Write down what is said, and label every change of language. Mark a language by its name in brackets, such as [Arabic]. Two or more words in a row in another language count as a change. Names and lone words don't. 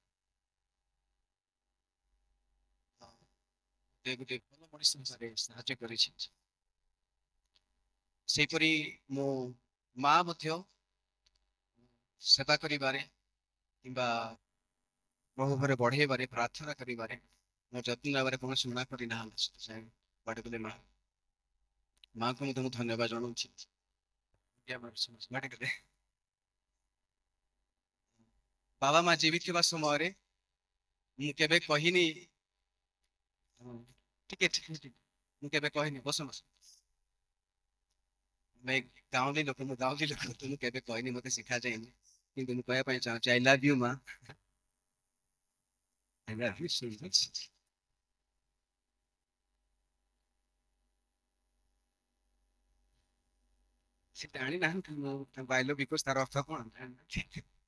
[Odia] ଗୋଟେ ଭଲ ମଣିଷ ହିସାବରେ ସାହାଯ୍ୟ କରିଛି ସେହିପରି ମୋ ମା ମଧ୍ୟ ସେବା କରିବାରେ କିମ୍ବା ବହୁ ଘରେ ବଢେଇବାରେ ପ୍ରାର୍ଥନା କରିବାରେ ମୋ ଯତ୍ନ ନେବାରେ କୌଣସି ମନା କରିନାହାନ୍ତି ସେଥିପାଇଁ ବାଡି ଗଲେ ମାଙ୍କୁ ମଧ୍ୟ ମୁଁ ଧନ୍ୟବାଦ ଜଣାଉଛି ବାବା ମା ଜୀବିତ ଥିବା ସମୟରେ ମୁଁ କେବେ କହିନି ଟିକେ ଟିକେ ମୁଁ କେବେ କହିନି ବସ ବସ ମୁଁ ଗାଉଁଲି ଲୋକ ମୁଁ ଗାଉଁଲି ଲୋକ ତ ମୁଁ କେବେ କହିନି ମତେ ଶିଖାଯାଇନି କିନ୍ତୁ ମୁଁ କହିବା ପାଇଁ ଚାହୁଁଛି [English] I love you [Odia] ମା [English] I love you so much [Odia] ସେ ଜାଣିନାହାନ୍ତି ମୁଁ ତାଙ୍କୁ [English] I love you [Odia] କହୁଛି ତାର ଅର୍ଥ କଣ ଜାଣିନାହାନ୍ତି